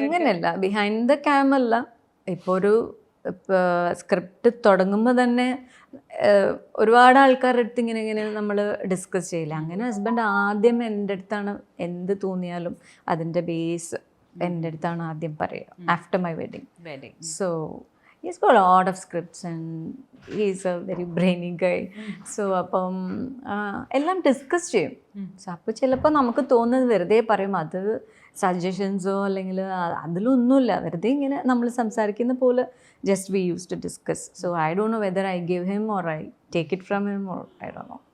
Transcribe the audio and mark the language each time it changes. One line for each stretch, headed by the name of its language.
Malayalam: അങ്ങനെയല്ല, behind the cam അല്ല. ഇപ്പോൾ ഒരു സ്ക്രിപ്റ്റ് തുടങ്ങുമ്പോൾ തന്നെ ഒരുപാട് ആൾക്കാരുടെ അടുത്ത് ഇങ്ങനെ നമ്മൾ ഡിസ്കസ് ചെയ്യില്ല. അങ്ങനെ ഹസ്ബൻഡ് ആദ്യം എൻ്റെ അടുത്താണ് എന്ത് തോന്നിയാലും അതിൻ്റെ ബേസ് എൻ്റെ അടുത്താണ് ആദ്യം പറയുക
English: After my wedding. So he's got a lot of scripts and he's a very brainy guy.
Malayalam: So അപ്പം എല്ലാം ഡിസ്കസ് ചെയ്യും. സോ അപ്പോൾ ചിലപ്പോൾ നമുക്ക് തോന്നുന്നത് വെറുതെ പറയും, അത് സജഷൻസോ അല്ലെങ്കിൽ അതിലൊന്നുമില്ല, വെറുതെ ഇങ്ങനെ നമ്മൾ സംസാരിക്കുന്ന പോലെ
English: Just we use to discuss. So I don't know whether I give him or I take it from him or I don't know.